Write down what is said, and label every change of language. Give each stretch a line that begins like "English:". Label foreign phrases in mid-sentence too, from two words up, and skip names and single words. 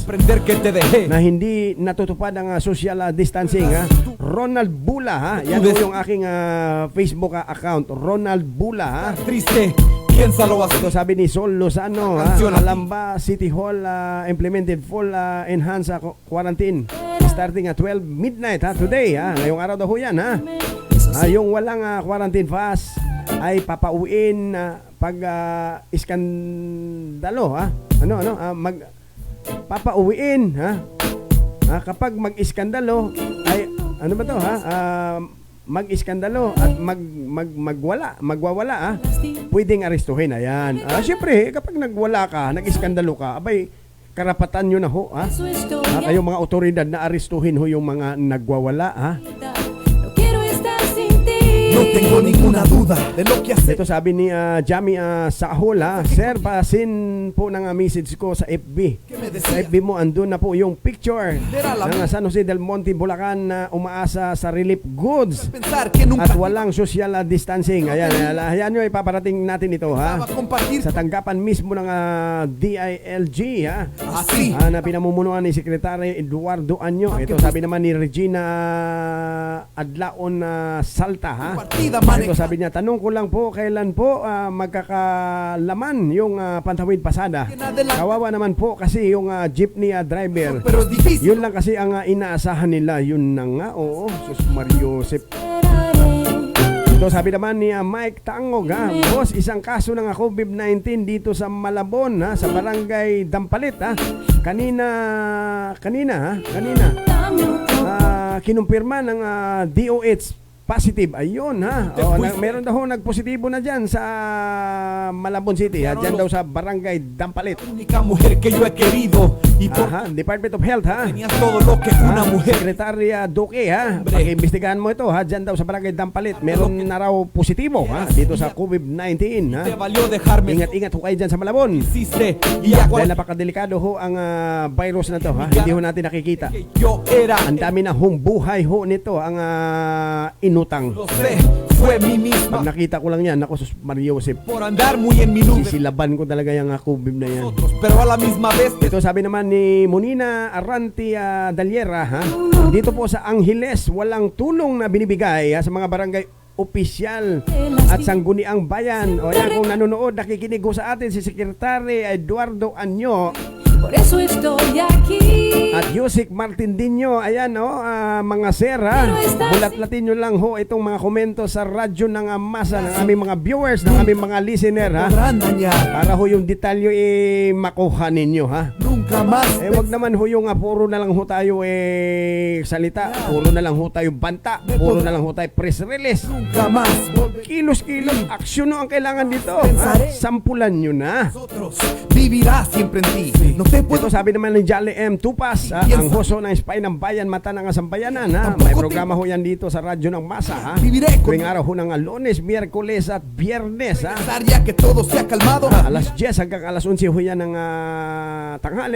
Spanish: Comprender que te dejé.
Filipino: na hindi natutupad ang
English: social distancing.
Filipino: Ronald Bula, ha? Yan po yung aking
English: Facebook account,
Filipino: Ronald Bula, ha?
Spanish: Triste, piénsalo así.
Filipino: Ito sabi ni Sol Lozano, ha?
Spanish: Canción.
English: Alamba City Hall implemented full enhanced quarantine starting at 12 midnight, ha? Today,
Filipino: ha? Ngayong araw daw ho yan, ha? Yung walang
English: quarantine pass
Filipino: ay papauwiin pag iskandalo, ha? Papauwiin, ha? Kapag mag-iskandalo ay ano ba to, ha? Mag-iskandalo at magwawala, ha? Pwedeng arestuhin. Ayan. Siyempre, kapag nagwala ka, nag-iskandalo ka, abay karapatan nyo na ho, ha?
Spanish: Su historia.
Filipino: Kayong mga otoridad na arestuhin ho yung mga nagwawala, ha?
Spanish: No quiero estar sin ti. No tengo ninguna duda de lo que hacer.
Filipino: Ito sabi ni Jami Sahol, ha? Sir, pasin po ng message ko sa FB.
Spanish: ¿Qué me
Filipino: Sa
Spanish: decía?
Filipino: FB mo, andun na po yung picture
Spanish: Era la
Filipino: ng San Jose del Monte, Bulacan na umaasa sa
English: relief goods
Spanish: pensar que nunca
Filipino: at walang
English: social distancing.
Filipino: Ayan, ayan nyo, ipaparating natin ito,
Spanish: va
Filipino: ha?
Spanish: a compartir
Filipino: Sa tanggapan mismo ng DILG, ha?
Spanish: así.
Filipino: Na pinamumunuan ni Secretary Eduardo Anyo. Ito sabi naman ni Regina Adlaon Salta, ha?
Spanish: Partida
Filipino: Ito
Spanish: maneja.
Filipino: sabi niya, tanong ko lang po, kailan po magkakalaman yung pantawid pasada? Kawawa naman po kasi yung
English: jeepney driver.
Spanish: Pero es difícil.
Filipino: Yun lang kasi ang inaasahan nila. Yun na nga, oo. Sus Mario Josep.
Spanish: Esperaré.
Filipino: Ito sabi naman ni Mike Tangog, ha? Boss, isang kaso ng COVID-19 dito sa Malabon, ha? Sa barangay Dampalit, ha? Kanina, ha?
Spanish: Dame otro.
Filipino: Kinumpirma ng DOH positive. Ayun, ha? Meron daw nagpositibo na dyan sa Malabon City, ha? Dyan daw sa barangay Dampalit.
Spanish: Única mujer que yo he querido y por
Filipino: Department of Health, ha?
Spanish: tenías todo lo que una mujer.
Filipino: Sekretarya Duque, ha? Pag-imbestigahan mo ito, ha? Dyan daw sa barangay Dampalit. Meron na raw positibo, ha? Dito sa COVID-19, ha?
Spanish: Te valió dejarme.
Filipino: Ingat-ingat ho kayo dyan sa Malabon.
Spanish: Hiciste y a
Filipino: Dahil
Spanish: cual
Filipino: napakadelikado ho ang virus na to, ha? Hindi ho natin nakikita.
Spanish: que yo era.
Filipino: Ang dami na hong buhay ho nito ang inutang.
Spanish: Lo sé, fue mí misma.
Filipino: Pag nakita ko lang yan, ako sus Mario Josep,
Spanish: Por andar muy en mi nube.
Filipino: sisilaban ko talaga yung COVID na yan.
Spanish: Nosotros, pero a la misma vez
Filipino: Ito sabi naman ni Monina Arranti Dalyera, ha? Dito po sa Angeles, walang tulong na binibigay, ha, sa mga barangay opisyal at sangguniang bayan. O yan, kung nanonood, nakikinig ko sa atin si Secretary Eduardo Anyo
Spanish: Por eso estoy aquí.
Filipino: at Yusik Martindinho. Ayan, mga sir, ha? Bulat-latin nyo lang ho itong mga komento sa radyo ng masa ng aming mga viewers, ng aming mga listener, ha?
Spanish: podrán dañar.
Filipino: Para ho yung detalyo makuha ninyo, ha?
Spanish: Nunca más.
Filipino: Wag naman ho yung puro na lang ho tayo salita, puro na lang ho tayo banta, puro na lang ho tayo
English: press release.
Spanish: Nunca más.
Filipino: Kilos-kilos, aksyon no ang kailangan dito, ha? Sampulan nyo na.
Spanish: Nosotros vivirá siempre en ti. No te puedo
Filipino: Ito sabi naman ni Jolly M. Tupas, ang hoso ng Spy ng Bayan, mata ng Sambayanan, ha? May programa ho yan dito sa radyo ng masa, ha?
Spanish: viviré con
Filipino: Tuwing araw ho ng Lunes, Miyerkules at Biyernes, ha?
Spanish: pensar ya que todo se ha calmado.
Filipino: Alas 10 hanggang alas 11 ho yan ng tanghali.